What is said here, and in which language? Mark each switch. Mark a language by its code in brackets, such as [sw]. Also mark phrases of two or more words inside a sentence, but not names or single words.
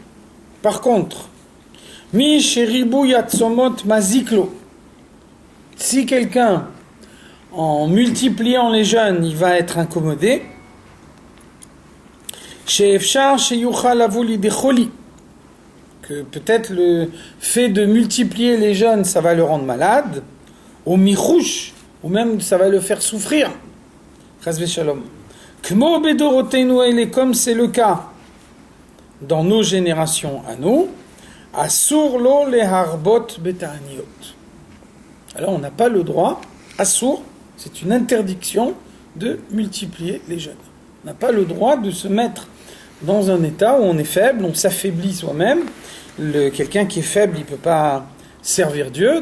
[fr] Par contre, [he] מי שריבוי צומות מזיקו, [fr] si quelqu'un, en multipliant les jeûnes, il va être incommodé, que peut-être le fait de multiplier les jeûnes, ça va le rendre malade, au mirouche, ou même ça va le faire souffrir. [he] חס ושלום. כמו בדורותינו, [fr] comme c'est le cas dans nos générations à nous, [he] אסור לו להרבות בתעניות. [fr] Alors on n'a pas le droit, asur, c'est une interdiction de multiplier les jeûnes. On n'a pas le droit de se mettre dans un état où on est faible, on s'affaiblit soi-même. Quelqu'un qui est faible, il ne peut pas servir Dieu.